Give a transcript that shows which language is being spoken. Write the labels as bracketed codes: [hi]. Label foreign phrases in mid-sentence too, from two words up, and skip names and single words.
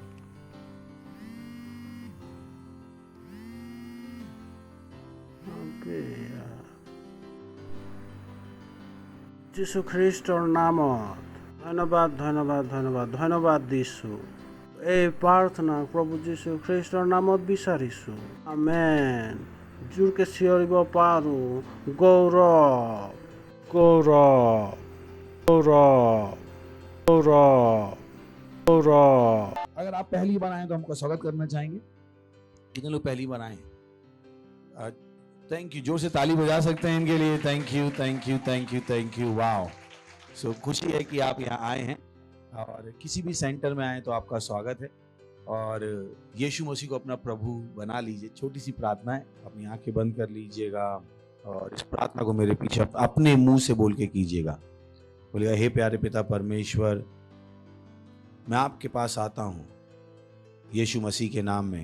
[as] যীশুখ্ৰীষ্টৰ নামত ধন্যবাদ, ধন্যবাদ, ধন্যবাদ, ধন্যবাদ দিছোঁ। এই প্ৰাৰ্থনা প্ৰভু যীশুখ্ৰীষ্টৰ নামত বিচাৰিছোঁ। আমেন। জোৰকে চিঞৰিব পাৰোঁ, গৌৰৱ, গৌৰৱ, [hi] गौरव, गौरव, गौरव। अगर आप पहली बार आए तो हमको स्वागत करना चाहेंगे। कितने लोग पहली बार आए? [en] thank you. [hi] जोर से ताली बजा सकते हैं इनके लिए। [en] Thank you, thank you, thank you, thank you. [hi] वाओ। सो खुशी है कि आप यहाँ आए हैं और किसी भी सेंटर में आए तो आपका स्वागत है। और यीशु मसीह को अपना प्रभु बना लीजिए। छोटी सी प्रार्थना है, अपनी आंखें बंद कर लीजिएगा और इस प्रार्थना को मेरे पीछे अपने मुंह से बोल के कीजिएगा। बोलिएगा, हे प्यारे पिता परमेश्वर, मैं आपके पास आता हूँ यीशु मसीह के नाम में।